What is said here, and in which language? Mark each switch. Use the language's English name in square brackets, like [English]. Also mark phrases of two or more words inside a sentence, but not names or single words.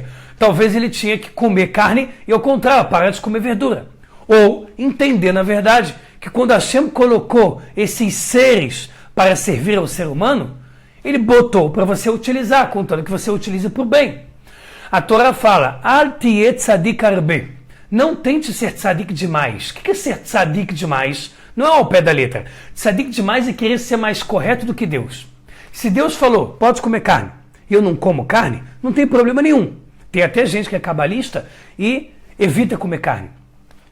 [Portuguese] Talvez ele tinha que comer carne e, ao contrário, parar de comer verdura. Ou entender, na verdade, que quando Hashem colocou esses seres para servir ao ser humano, ele botou para você utilizar, contando que você utilize para o bem. A Torá fala, [Hebrew] אל תהי צדיק הרבה. [Portuguese] Não tente ser tzadik demais. O que é ser tzadik demais? Não é ao pé da letra. Tzadik demais é querer ser mais correto do que Deus. Se Deus falou, pode comer carne, e eu não como carne, não tem problema nenhum. Tem até gente que é cabalista e evita comer carne.